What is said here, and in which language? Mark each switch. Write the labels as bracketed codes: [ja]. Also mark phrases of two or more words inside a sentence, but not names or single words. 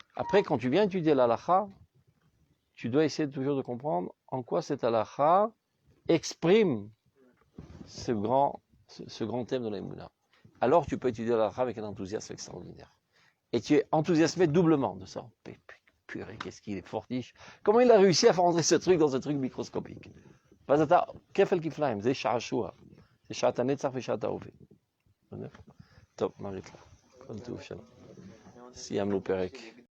[fr] Après, quand tu viens étudier l'halakha, tu dois essayer toujours de comprendre en quoi cette halakha exprime ce grand thème de l'Emouna. Alors tu peux étudier l'halakha avec un enthousiasme extraordinaire. Et tu es enthousiasmé doublement de ça. Purée, qu'est-ce qu'il est fortiche. Comment il a réussi à faire rentrer ce truc dans ce truc microscopique. [he] כפל כפליים, זה שעשוע. זה שעת הנצח ושעת ההווה. טוב, נריץ לה. כל טוב שלום. סיימנו פרק.